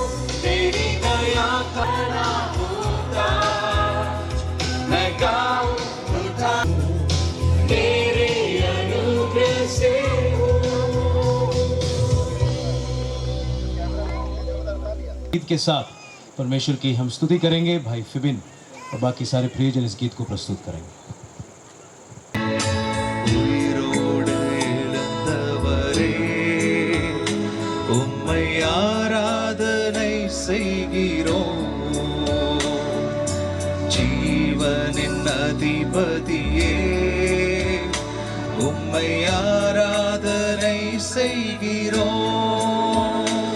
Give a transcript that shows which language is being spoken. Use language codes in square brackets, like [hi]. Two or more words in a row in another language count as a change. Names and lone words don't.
[hi] तेरी दया का होता, मैं गाऊं उठा, तेरे अनुग्रह से हूँ। गीत के साथ परमेश्वर की हम स्तुति करेंगे। भाई फिबिन और बाकी सारे प्रियजन इस गीत को प्रस्तुत करेंगे। [ta] உயிரோடு எழுந்தவரே, உம்மை ஆராதனை செய்கிறோம். ஜீவனின் அதிபதியே, உம்மை ஆராதனை செய்கிறோம்.